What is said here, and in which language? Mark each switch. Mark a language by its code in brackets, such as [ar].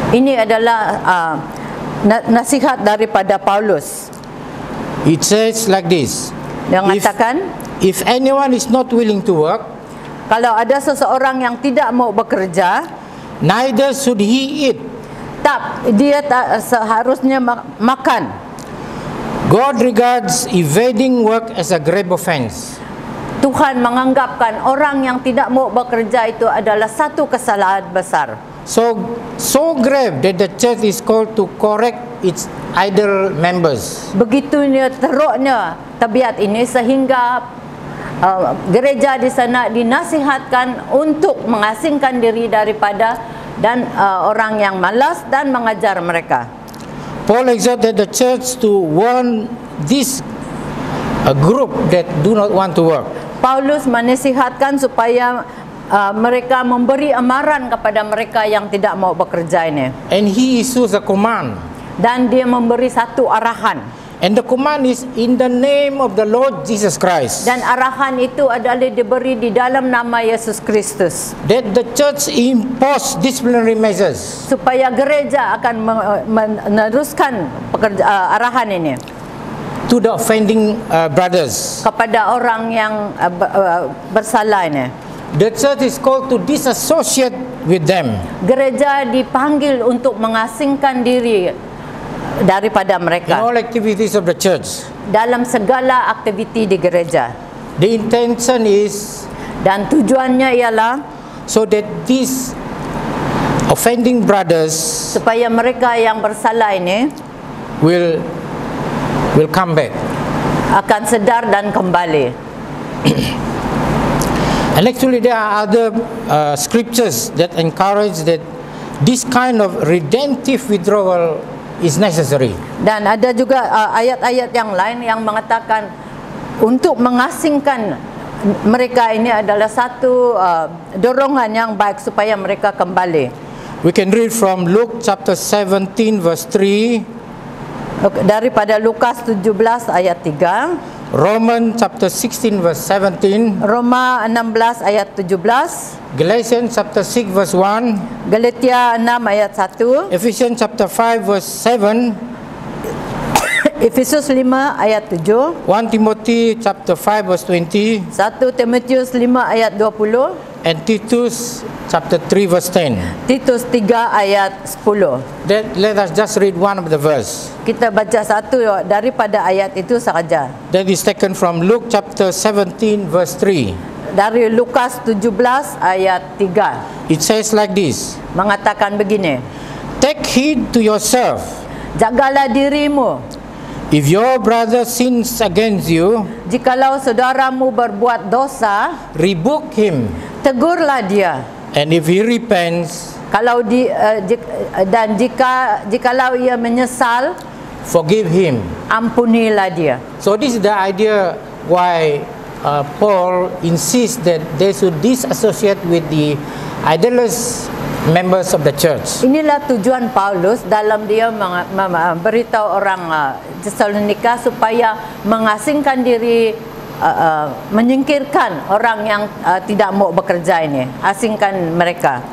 [ms] ini adalah nasihat daripada Paulus. [en] It says like this: [ms] Dia mengatakan, [en] if anyone is not willing to work, [ms] kalau ada seseorang yang tidak mau bekerja, [en] neither should he eat. [ms] dia tak seharusnya makan. [en] God regards evading work as a grave offense. [ms] Tuhan menganggapkan orang yang tidak mau bekerja itu adalah satu kesalahan besar. [en] So grave that the church is called to correct its idol members. [ms] Begitunya teruknya tabiat ini sehingga gereja di sana dinasihatkan untuk mengasingkan diri daripada orang yang malas dan mengajar mereka. [en] Paul exhorted the church to warn this group that do not want to work. [ms] Paulus menasihatkan supaya mereka memberi amaran kepada mereka yang tidak mau bekerja ini. [en] And he issues a command. [ms] Dan dia memberi satu arahan. [en] And the command is in the name of the Lord Jesus Christ. [ms] Dan arahan itu adalah diberi di dalam nama Yesus Kristus. [en] That the church impose disciplinary measures. [ms] Supaya gereja akan meneruskan arahan ini. [en] To the offending brothers. [ms] Kepada orang yang bersalah ini. [en] The church is called to disassociate with them. [ms] Gereja dipanggil untuk mengasingkan diri daripada [en] In [ms] mereka [en] all activities of the church. [ms] dalam segala aktiviti di gereja. [en] The intention is [ms] Dan tujuannya ialah [en] so that these offending brothers [ms] supaya mereka yang bersalah ini [en] will come back. [ms] akan sedar dan kembali. [en] And actually there are other scriptures that encourage that this kind of redemptive withdrawal is necessary. [ms] Dan ada juga ayat-ayat yang lain yang mengatakan untuk mengasingkan mereka ini adalah satu dorongan yang baik supaya mereka kembali. [en] We can read from Luke chapter 17 verse 3, [ms] Daripada Lukas 17 ayat 3, [en] Romans chapter 16 verse 17, [ms] Roma 16 ayat 17, [en] Galatians chapter 6 verse 1, [ms] Galatia 6 ayat 1, [en] Ephesians chapter 5 verse 7, [ms] Efesus 5 ayat 7, [en] 1 Timothy chapter 5 verse 20, [ms] 1 Timotius 5 ayat 20, [en] and Titus chapter 3 verse 10. [ms] Titus 3 ayat 10. [en] Let us just read one of the verse. [ms] Kita baca satu daripada ayat itu sahaja. [en] That is taken from Luke chapter 17 verse 3. [ms] Dari Lukas 17 ayat 3. [en] It says like this: [ms] Mengatakan begini, [en] Take heed to yourself. [ms] jagalah dirimu. [en] If your brother sins against you, [ms] Jikalau saudaramu berbuat dosa, [en] rebuke him. [ms] tegurlah dia. [en] And if he repents, [ms] Kalau dan jikalau ia menyesal, [en] forgive him. [ms] ampunilah dia. [en] So this is the idea why Paul insists that they should disassociate with the idolous members of the church. [ms] Inilah tujuan Paulus dalam dia beritahu orang Tesalonika supaya mengasingkan diri, menyingkirkan orang yang tidak mau bekerja ini, asingkan mereka.